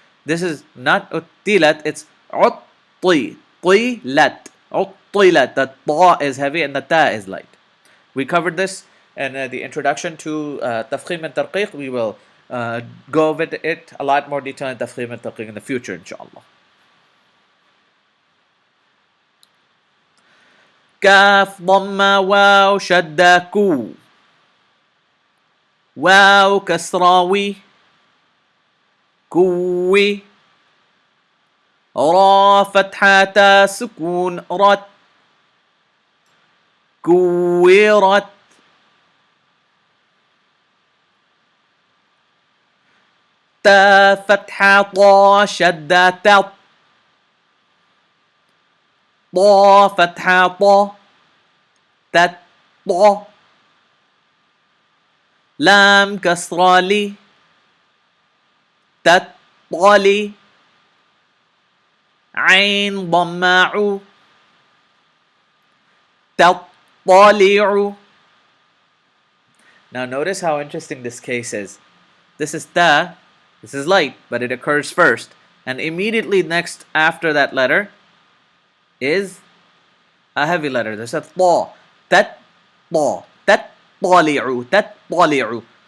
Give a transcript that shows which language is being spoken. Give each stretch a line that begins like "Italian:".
English: This is not utilat. It's utti tilat utilat. The ta is heavy and the ta is light. We covered this in the introduction to tafkhim and tarqiq. We will go over it a lot more detail in tafkhim and tarqiq in the future, inshallah.
Arabic: كاف ضمة واو شدة كو واو كسراوي كوي را فتحة تا سكون رت كويرت تا فتحة طا شدة تط طا فتحة طا تت طا لام كسرة لي تطلي عين ضماع تطلع.
English: Now notice how interesting this case is. This is ta, this is light, but it occurs first. And immediately next after that letter is a heavy letter. There's a ta, tat, ta, tat, tali'u, tat, tali'u.